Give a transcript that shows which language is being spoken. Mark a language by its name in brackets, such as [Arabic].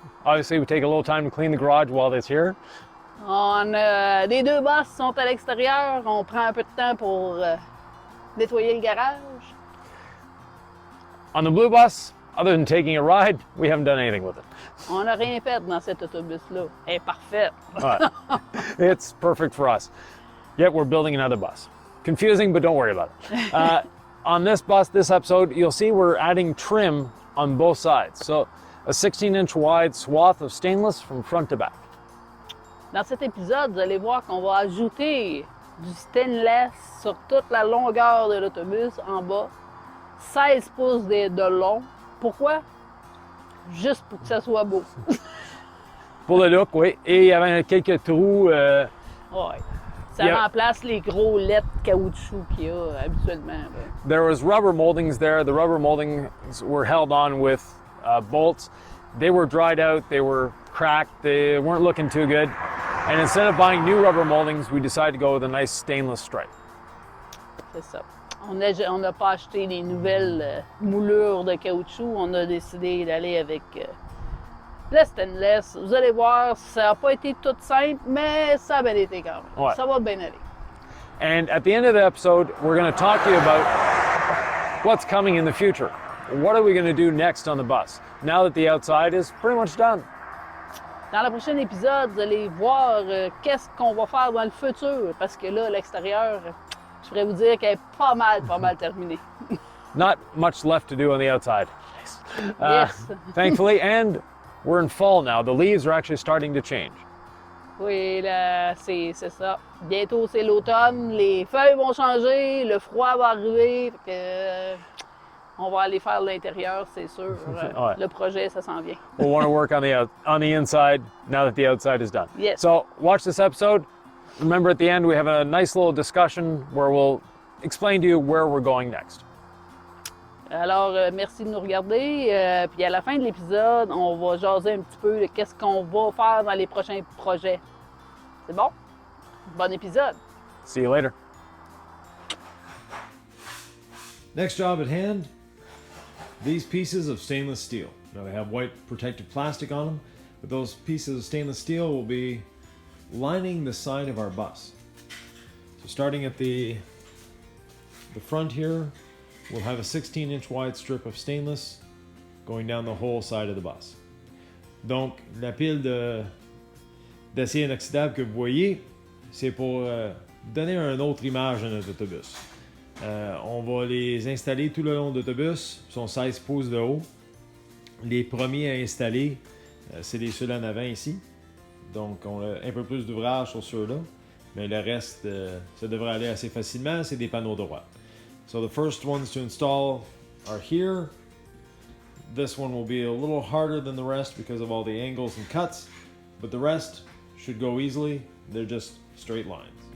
[English] Obviously, we take a little time to clean the garage while it's here. [French] les deux bus sont à l'extérieur. On prend un peu de temps pour nettoyer le garage. [English] On the blue bus, other than taking a ride, we haven't done anything with it. [French] On n'a rien fait dans cet autobus-là. Elle est parfaite. [English] But it's perfect for us. Yet we're building another bus. Confusing, but don't worry about it. On this bus, this episode, you'll see we're adding trim on both sides. So a 16-inch wide swath of stainless from front to back. [French] Dans cet épisode, vous allez voir qu'on va ajouter du stainless sur toute la longueur de l'autobus en bas. 16 pouces de long. Pourquoi? Juste pour que ça soit beau. Pour le look, oui. Et il y avait quelques trous. Ouais. Ça remplace les gros leds caoutchouc qu'il y a habituellement. Là. [English] There was rubber moldings there. The rubber moldings were held on with bolts. They were dried out. They were cracked. They weren't looking too good. And instead of buying new rubber moldings, we decided to go with a nice stainless stripe. [French] C'est ça. On n'a pas acheté les nouvelles moulures de caoutchouc. On a décidé d'aller avec le stainless. Vous allez voir, ça n'a pas été tout simple, mais ça a bien été quand même. Ouais. Ça va bien aller. [English] And at the end of the episode, we're going to talk to you about what's coming in the future. What are we going to do next on the bus now that the outside is pretty much done? [French] Dans le prochain épisode, vous allez voir qu'est-ce qu'on va faire dans le futur. Parce que là, l'extérieur, je pourrais vous dire qu'elle est pas mal terminée. [English] Not much left to do on the outside. Yes. Thankfully, and we're in fall now. The leaves are actually starting to change. [French] Oui, là, c'est ça. Bientôt, c'est l'automne. Les feuilles vont changer, le froid va arriver. Fait que, on va aller faire l'intérieur, c'est sûr. Ouais. Le projet, ça s'en vient. [English] We'll want to work on the inside now that the outside is done. Yes. So watch this episode. Remember, at the end, we have a nice little discussion where we'll explain to you where we're going next. [French] Alors, merci de nous regarder. Puis à la fin de l'épisode, on va jaser un petit peu de qu'est-ce qu'on va faire dans les prochains projets. C'est bon? Bon épisode! [English] See you later. Next job at hand, these pieces of stainless steel. Now they have white protective plastic on them, but those pieces of stainless steel will be lining the side of our bus. So starting at the front here, we'll have a 16-inch wide strip of stainless going down the whole side of the bus. [French] Donc la pile d'acier inoxydable que vous voyez, c'est pour donner une autre image à notre autobus. On va les installer tout le long de l'autobus, ils sont 16 pouces de haut. Les premiers à installer, c'est les ceux en avant ici. Donc on a un peu plus d'ouvrage sur ceux-là, mais le reste, ça devrait aller assez facilement, c'est des panneaux droits. [English] So the first ones to install are here. This one will be a little harder than the rest because of all the angles and cuts, but the rest should go easily. They're just straight lines.